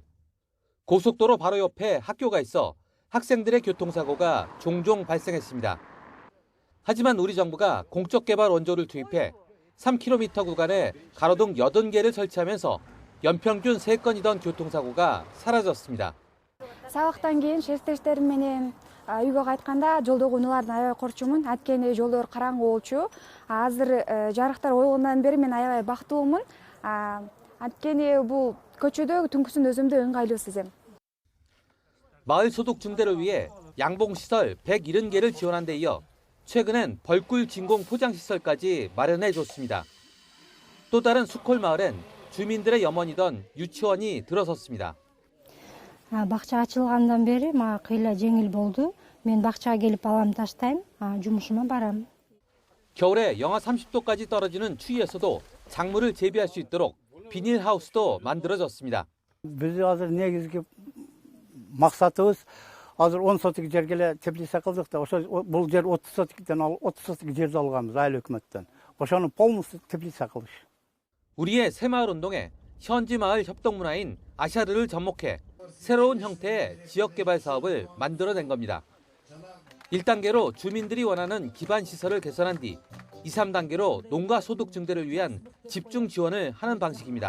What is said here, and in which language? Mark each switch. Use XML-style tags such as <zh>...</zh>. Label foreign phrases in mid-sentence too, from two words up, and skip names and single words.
<ko>고속도로 바로 옆에 학교가 있어 학생들의 교통사고가 종종 발생했습니다. 하지만 우리 정부가 공적 개발 원조를 투입해 3km 구간에 가로등 80개를 설치하면서 연평균 3건이던 교통사고가 사라졌습니다.</ko> <ky>Сабактан кийин шерттештерим менен үйгө кайтканда жолдогу унаалардын аябай корчумун. Анткени жолдор караңгы болчу. Азыр жарыктар койгондон бери мен аябай бактылуумун. Анткени бул көчөдө түнкүсүн өзүмдү ыңгайлуу сезем.</ky> <ko>마을 소득 증대를 위해 양봉시설 170개를 지원한 데 이어 최근엔 벌꿀 진공 포장시설까지 마련해줬습니다. 또 다른 수콜 마을엔 주민들의 염원이던 유치원이 들어섰습니다.</ko> <ky>Бакча ачылгандан бери мага кыйла жеңил болду. Мен бакчага келип балам таштайм, жумушума барам.</ky> <ko>겨울에 영하 30도까지 떨어지는 추위에서도 작물을 재배할 수 있도록 비닐하우스도 만들어졌습니다.</ko> <uz>Biz hozir negizgi maqsadimiz hozir</uz> <ky>10 sotik жерге теплица кылдык да, ошо бул жер 30 сотиктен 30 сотик жерди алганбыз айыл өкмөттөн. Ошону полностью теплица кылыш.</ky> <ko>우리의 새마을 운동에 현지 마을 협동문화인 아샤르를 접목해 새로운 형태의 지역개발 사업을 만들어낸 겁니다. 1단계로 주민들이 원하는 기반 시설을 개선한 뒤 2, 3단계로 농가 소득 증대를 위한 집중 지원을 하는 방식입니다.</ko>